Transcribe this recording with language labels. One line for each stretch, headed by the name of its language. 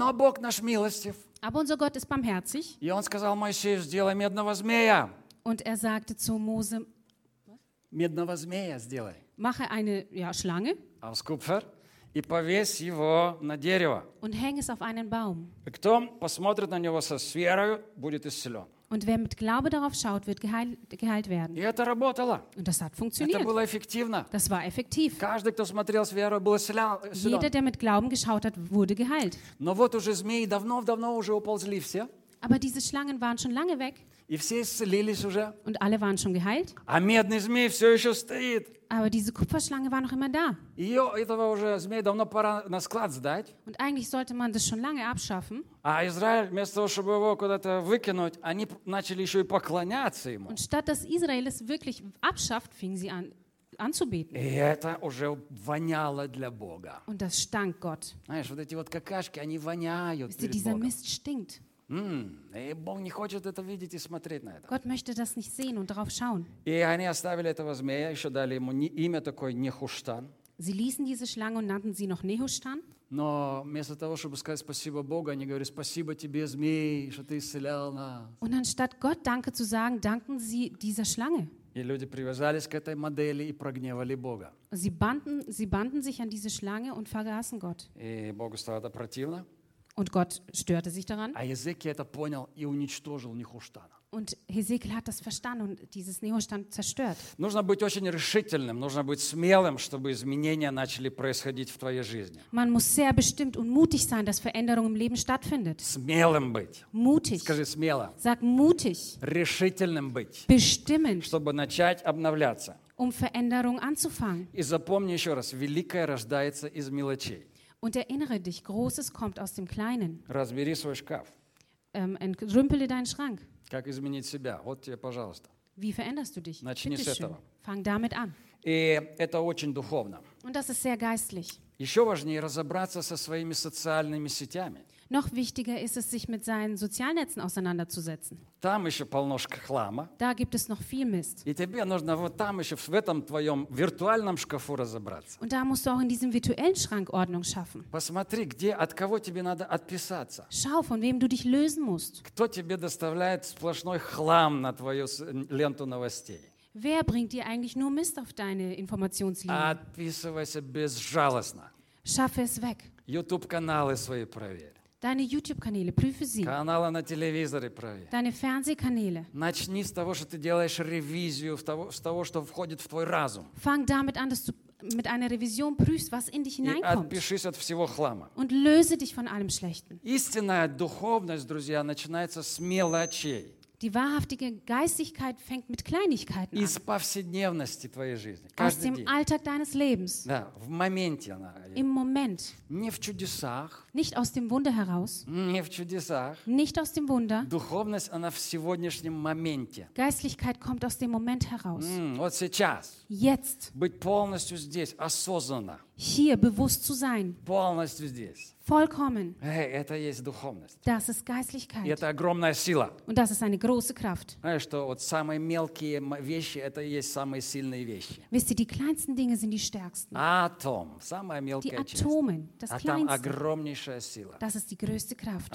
German: Aber unser Gott ist barmherzig. Und er sagte zu Mose, mache eine Schlange aus Kupfer.
Russian: И повесь его на дерево.
German: Und häng es auf einen Baum.
Russian: Кто посмотрит на него со верою, будет исцелен.
German: Und wer mit Glaube darauf schaut, wird geheilt werden.
Russian: И это работало.
German: Und das hat funktioniert.
Russian: Это было эффективно.
German: Das war effektiv.
Russian: Каждый, кто смотрел с верой, был исцелен.
German: Jeder, der mit Glauben geschaut hat, wurde geheilt.
Russian: Но вот уже змеи давно уже уползли все.
German: Aber diese Schlangen waren schon lange weg.
Russian: И все исцелились уже.
German: Und alle waren schon geheilt.
Russian: А медный змей все еще стоит.
German: Aber diese Kupferschlange war noch immer da.
Russian: Ее, этого уже змея давно пора на склад сдать.
German: Und eigentlich sollte man das schon lange abschaffen.
Russian: А Израиль, вместо того, чтобы его куда-то выкинуть, они начали еще и поклоняться ему.
German: Und statt dass Israel es wirklich abschafft, fing sie an, anzubeten.
Russian: И это уже воняло для Бога.
German: Und das stank Gott.
Russian: Знаешь, вот эти вот какашки, они воняют перед Богом.
German: Dieser Mist stinkt.
Russian: И Бог не хочет это видеть и смотреть на это.
German: Gott möchte das nicht sehen und darauf schauen.
Russian: И они оставили этого змея, еще дали ему имя такое Нехуштан.
German: Sie ließen diese Schlange und nannten sie noch Nehushtan.
Russian: Но вместо того, чтобы сказать спасибо Богу, они говорят спасибо тебе, змей, что ты исцелял нас.
German: Und anstatt Gott Danke zu sagen, danken sie dieser Schlange.
Russian: И люди привязались к этой модели и прогневали Бога.
German: Sie banden sich an diese Schlange und vergaßen Gott.
Russian: И Богу стало это противно.
German: Und Gott störte sich daran.
Russian: А Езекия это понял и уничтожил Нехуштана.
German: Und Ezekiel hat das verstanden und dieses Nehushtan zerstört.
Russian: Нужно быть очень решительным, нужно быть смелым, чтобы изменения начали происходить в твоей жизни.
German: Man muss sehr bestimmt und mutig sein, dass Veränderung im Leben stattfindet.
Russian: Смелым быть.
German: Mutig.
Russian: Скажи смело.
German: Sag mutig.
Russian: Решительным быть.
German: Bestimmend.
Russian: Чтобы начать обновляться.
German: Um Veränderung anzufangen.
Russian: И запомни еще раз, великое рождается из мелочей.
German: Und erinnere dich, Großes kommt aus dem Kleinen.
Russian: Разбери свой шкаф.
German: Entrümpele deinen Schrank.
Russian: Как изменить себя? Вот тебе, пожалуйста.
German: Wie veränderst du dich?
Russian: Начни с этого.
German: Fang damit an.
Russian: И это очень духовно.
German: Und das ist sehr geistlich.
Russian: Еще важнее разобраться со своими социальными сетями.
German: Noch wichtiger ist es, sich mit seinen Sozialnetzen auseinanderzusetzen.
Russian: Там еще полно хлама.
German: Da gibt es noch viel Mist.
Russian: И тебе нужно вот там еще в этом твоем виртуальном шкафу разобраться.
German: Und da musst du auch in diesem virtuellen Schrank Ordnung schaffen.
Russian: Посмотри, где, от кого тебе надо отписаться.
German: Schau, von wem du dich lösen musst.
Russian: Кто тебе доставляет сплошной хлам на твою ленту новостей?
German: Wer bringt dir eigentlich nur Mist auf deine Informationslinie?
Russian: Отписывайся безжалостно.
German: Schaffe es weg.
Russian: YouTube-каналы свои проверь.
German: Deine YouTube-Kanäle, prüfe sie.
Russian: Каналы на телевизоре проверь.
German: Deine Fernsehkanäle.
Russian: Начни с того, что ты делаешь ревизию, с того, что входит в твой разум.
German: Fang damit an, dass du mit einer Revision prüfst, was in dich hineinkommt.
Russian: И отпишись от всего хлама.
German: Und löse dich von allem Schlechten.
Russian: Истинная духовность, друзья, начинается с мелочей.
German: Die wahrhaftige Geistigkeit fängt mit Kleinigkeiten
Russian: из
German: an.
Russian: Повседневности твоей жизни,
German: aus dem Alltag deines Lebens.
Russian: Да, в моменте она,
German: im Moment.
Russian: Не в чудесах,
German: nicht aus dem Wunder heraus.
Russian: Не в чудесах,
German: nicht aus dem Wunder.
Russian: Духовность, она в сегодняшнем моменте.
German: Geistlichkeit kommt aus dem Moment heraus.
Russian: Вот сейчас.
German: Jetzt.
Russian: Быть полностью здесь, осознанно.
German: Hier, bewusst zu sein.
Russian: Полностью здесь.
German: Vollkommen.
Russian: Hey, это есть духовность.
German: Das ist Geistlichkeit.
Russian: И это огромная сила.
German: Und das ist eine große Kraft.
Russian: Знаешь, что вот самые мелкие вещи, это есть самые сильные вещи.
German: Wisst ihr, die kleinsten Dinge sind die stärksten.
Russian: Атом, самая мелкая часть.
German: Die Atome, das Kleinste.
Russian: А там огромнейшая сила.
German: Das ist die größte Kraft.